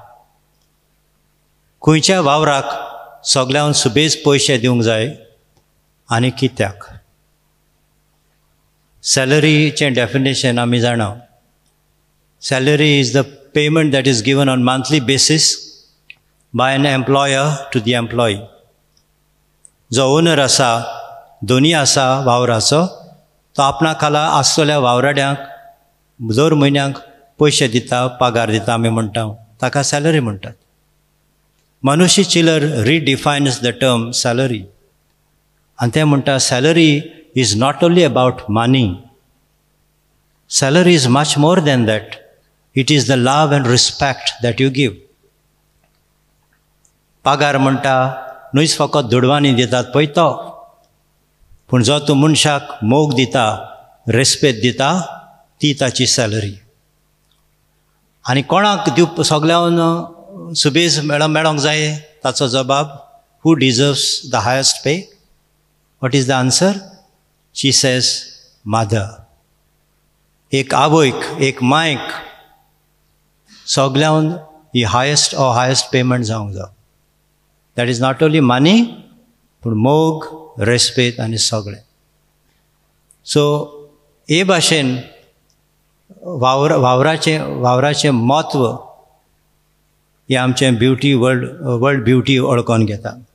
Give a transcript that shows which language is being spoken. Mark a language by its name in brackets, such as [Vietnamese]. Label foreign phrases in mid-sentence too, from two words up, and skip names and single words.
[Konkani] खंयच्या वावराक सगळ्यांक सुबेज पयशे दिवंक जाय आनी कित्याक. [English] salary-chem definition [Konkani] आमी जाणा. [English] salary is the payment that is given on monthly basis by an employer to the employee. [Konkani] जो ओनर आसा, दोनी आसा वावराचो, तो आपणा खाला आसतल्या वावराड्यांक दर म्हयन्याक पयशे दिता, पगार दिता आमी म्हणटा, ताका सॅलरी म्हणटात. [English] Manushi Chhillar redefines the term salary [Konkani] आनी ते म्हणटा [English] salary is not only about money. Salary is much more than that. It is the love and respect that you give. [Konkani] पगार म्हणटा न्हूच फकत दुडवांनी दितात पळय तो, पूण जो तूं मनशाक मोग दिता, रेस्पेद दिता, ती ताची सॅलरी. आनी कोणाक दिवप सगळ्यांक सुबेज मेळोंक जाय ताचो जबाब. [English] who deserves the highest pay? what is the answer? She says, mother. [Konkani] एक आवयक, एक मायक सगळ्यांक ही [English] highest payment [Konkani] जावंक जाय. [English] that is not only money, [Konkani] पूण मोग, रेस्पेद आनी सगळें. सो हे भाशेन वावराचें म्हत्व हें आमचें [English] beauty world beauty [Konkani] वळखून घेता.